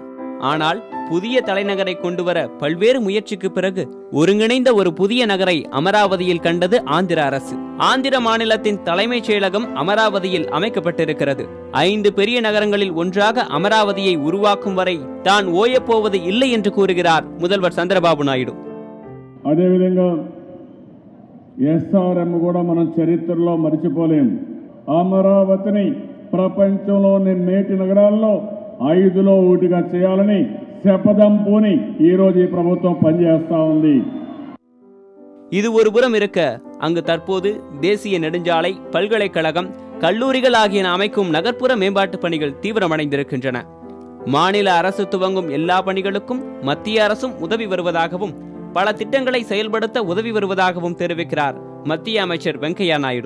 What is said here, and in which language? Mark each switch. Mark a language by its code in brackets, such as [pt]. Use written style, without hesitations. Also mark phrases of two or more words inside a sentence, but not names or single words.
[ta] ஆனால் புதிய தலைநகரை கொண்டுவர பல்வேறு முயற்சிக்கு பிறகு ஒருங்கிணைந்த ஒரு புதிய நகரை அமராவதியில் கண்டது ஆந்திர அரசு. ஆந்திர மாநிலத்தின் தலைமைச் செயலகம் அமராவதியில் அமைக்கப்பட்டிருக்கிறது. 5 பெரிய நகரங்களில் ஒன்றாக அமராவதியை உருவாக்கும் வரை தான் ஓயப்போவது இல்லை என்று கூறுகிறார் முதல்வர் சந்திரபாபு நாயுடு. [te] అదేవిధంగా ఎస్ఆర్ఎం కూడా మనం చరిత్రలో మర్చిపోలేం. అమరావతిని ప్రపంచంలోని మేటి నగరాల్లో 5లో ఒకటిగా చేయాలని శపథం పూని ఈ రోజు ఈ ప్రభుత్వం పనిచేస్తా ఉంది. [ta] இது ஒரு புறம் இருக்க, அங்கு தற்போது தேசிய நெடுஞ்சாலை, பல்கலைக்கழகம், கல்லூரிகள் ஆகியன அமைக்கும் நகர்ப்புற மேம்பாட்டு பணிகள் தீவிரமடைந்திருக்கின்றன. மாநில அரசு துவங்கும் எல்லா பணிகளுக்கும் மத்திய அரசும் உதவி வருவதாகவும் பல திட்டங்களை செயல்படுத்த உதவி வருவதாகவும் தெரிவிக்கிறார் மத்திய அமைச்சர் வெங்கையா நாயுடு.